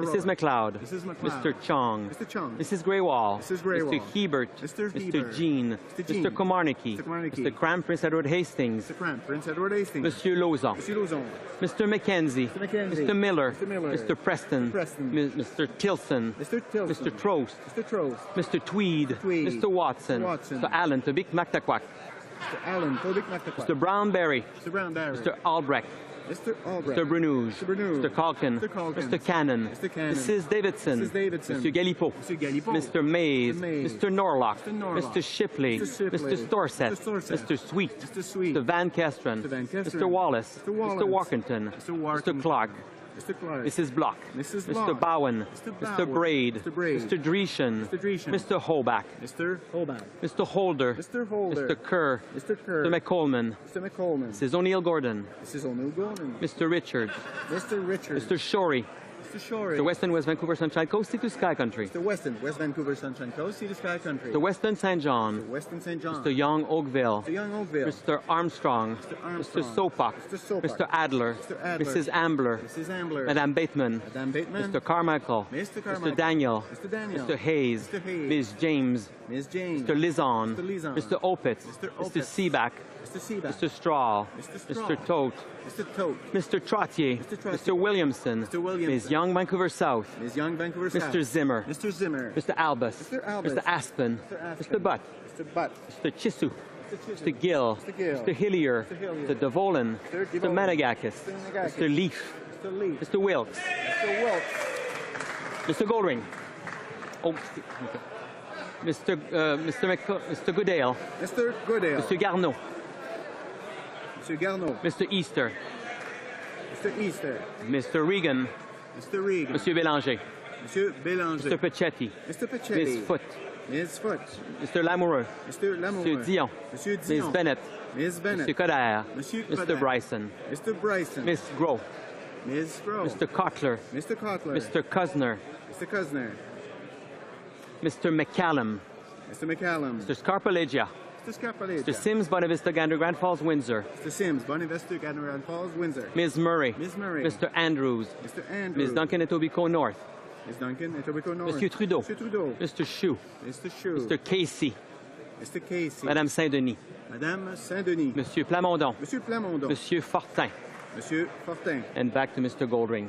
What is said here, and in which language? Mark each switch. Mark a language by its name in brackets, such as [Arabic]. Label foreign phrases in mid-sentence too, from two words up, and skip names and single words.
[English] Mrs. McLeod. Mrs. McLeod. Mr. Chong. Mr. Chong. Mrs. Greywall. Mrs. Greywall. Mr. Hebert. Mr. Mr. Hebert. Jean. Mr. Jean. Mr. Komarnicki. Mr. Komarnicki. Mr. Cram Prince Edward Hastings. Mr. Cram Prince Edward Hastings. Monsieur Lauzon. Monsieur Lauzon. Mr. McKenzie. Mr. McKenzie. Mr. Miller. Mr. Miller. Mr. Preston. Mr. Preston. Mr. Tilson. Mr. Tilson. Mr. Trost. Mr. Trost. Mr. Tweed. Mr. Tweed. Mr. Watson. Mr. Watson. Mr. Allen Tobik Mactaquac. Mr. Allen Tobik Mactaquac. Mr. Brownberry. Mr. Brownberry. Mr. Albrecht. Mr. Albrecht. Mr. Brunouge. Mr. Brunouge. Mr. Calkin. Mr. Calkin. Mr. Cannon. Mr. Cannon. Mrs. Davidson. Mrs. Davidson. Mr. Galipo. Mr. Galipo. Mr. Mays. Mr. Mays. Mr. Norlock. Mr. Norlock. Mr. Shipley. Mr. Shipley. Mr. Storsett. Mr. Storsett. Mr. Sweet. Mr. Sweet. Mr. Van Kesteren. Mr. Van Kesteren. Mr. Wallace. Mr. Wallace. Mr. Warkentin. Mr. Warkentin. Mr. Clark. Mr. Clark. Mrs. Block. Mrs. Mr. Block. Bowen. Mr. Mr. Bowen. Braid. Mr. Braid. Mr. Dreeshen. Mr. Dreeshen. Mr. Holbach. Mr. Holbach. Mr. Holder. Mr. Holder. Mr. Kerr. Mr. Kerr. Mr. McColeman. Mr. McColeman. Mrs. O'Neill Gordon. Mrs. O'Neill Gordon. Mr. Richards. Mr. Richards. Mr. Shorey. Mr. Shorey. The Western West Vancouver Sunshine Coast, Sea to Sky Country. The Western West Vancouver Sunshine Coast, Sea to Sky Country. The Western St. John. The Western St. John. Mr. Young Oakville. Mr. Young Oakville. Mr. Armstrong. Mr. Armstrong. Mr. Sopak. Mr. Sopak. Mr. Adler. Mr. Adler. Mrs. Ambler. Mrs. Ambler. Madame Bateman. Madame Bateman. Mr. Carmichael. Mr. Carmichael. Mr. Daniel. Mr. Daniel. Mr. Hayes. Mr. Hayes. Ms. James. Ms. James. Mr. Lizon. Mr. Lizon. Mr. Opitz. Mr. Mr. Opitz. Seaback. Mr. Seaback. Mr. Straw. Mr. Straw. Mr. Tote. Mr. Tote. Mr. Trottier. Mr. Trottier. Mr. Williamson. Mr. Williamson. Ms. Young Vancouver South. Ms. Young Vancouver South. Mr. Zimmer. Mr. Zimmer. Mr. Albus. Mr. Albus. Mr. Aspen. Mr. Aspen. Mr. Butt. Mr. Butt. Mr. Chisu. Mr. Mr. Gill. Mr. Gill. Mr. Hillier. Mr. Hillier. Mr. Devolin. Mr. Mr. Devolin. Managakis. Mr. Managakis. Mr. Leaf. Mr. Leaf. Mr. Wilkes. Mr. Wilkes. Mr. Goldring. Oh, okay. Mr. Goodale. Mr. Goodale. Mr. Garneau. Mr. Garneau. Mr. Easter. Mr. Easter. Mr. Regan. Mr. Regan. Monsieur Bélanger. Monsieur Bélanger. Mr. Pacetti. Mr. Pacetti. Ms. Foote. Ms. Foote. Mr. Lamoureux. Mr. Lamoureux. Monsieur Dion. Monsieur Ms. Dion. Bennett. Ms. Bennett. Monsieur Coderre. Monsieur Mr. Coderre. Bryson. Mr. Bryson. Ms. Gros. Ms. Groh. Mr. Kotler. Mr. Kotler. Mr. Cuzner. Mr. Cuzner. Mr. McCallum. Mr. McCallum. Mr. Scarpalegia. Mr. Scarpalegia. Mr. Sims, Bonavista, Gander, Grand Falls, Windsor. Mr. Sims, Bonavista, Grand Falls, Windsor. Ms. Murray. Ms. Murray. Mr. Andrews. Mr. Andrews. Ms. Duncan, Etobicoke North. Ms. Duncan, Etobicoke North. Monsieur Trudeau. Monsieur Trudeau. Mr. Chou. Mr. Chou. Mr. Casey. Mr. Casey. Madame Saint-Denis. Madame Saint-Denis. Monsieur Plamondon. Monsieur Plamondon. Monsieur Fortin. Monsieur Fortin. And back to Mr. Goldring.